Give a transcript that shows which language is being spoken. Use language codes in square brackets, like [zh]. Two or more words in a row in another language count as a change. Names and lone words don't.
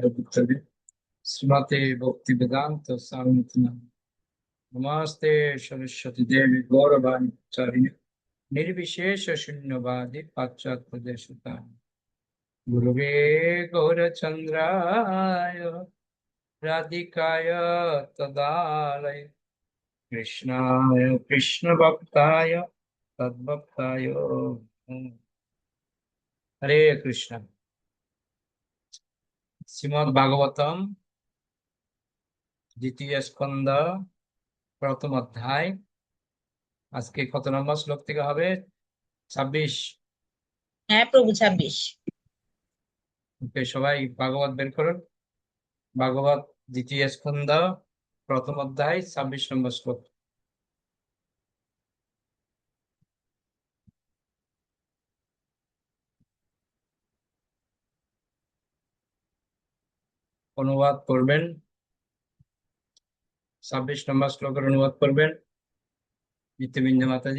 [sa] भूतले श्रीमते भक्तिवेदांत स्वामिनित्य नमस्ते सरस्वती देवी गौरवाणी चारिणे निर्विशेष शून्यवादी पाश्चात्य देशता गुरुवे गौरचंद्राय राधिकाय तदालय कृष्णाय कृष्ण भक्ताय तद्भक्ताय [bn] হরে কৃষ্ণ শ্রীমদ্ ভাগবতম দ্বিতীয় স্কন্দ প্রথম অধ্যায় আজ কে কত নম্বর শ্লোক থেকে হবে 26। হ্যাঁ প্রভু 26। ওকে সবাই ভাগবত বের করুন। ভাগবত দ্বিতীয় স্কন্দ প্রথম অধ্যায় 26 নম্বর শ্লোক। অনুবাদ করবেন 26 নম্বর শ্লোকের অনুবাদ করবেন নিত্যবিন্দু মাতাজি।